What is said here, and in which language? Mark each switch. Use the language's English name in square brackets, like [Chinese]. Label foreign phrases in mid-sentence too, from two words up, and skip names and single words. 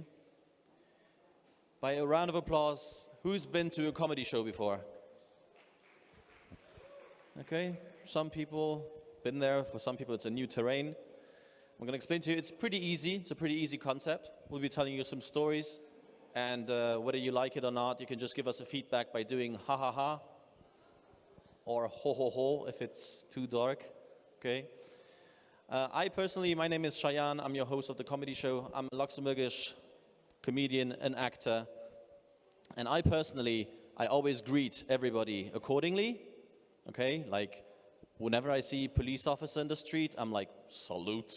[English] By a round of applause, who's been to a comedy show before? Okay, some people been there. For some people, it's a new terrain. I'm going to explain to you. It's pretty easy. It's a pretty easy concept. We'll be telling you some stories, and whether you like it or not, you can just give us a feedback by doing ha ha ha or ho ho ho if it's too dark. Okay. I personally, my name is Cheyenne. I'm your host of the comedy show. I'm a Luxembourgish comedian and actor, and I always greet everybody accordingly. Okay, like whenever I see a police officer in the street, I'm like, salute.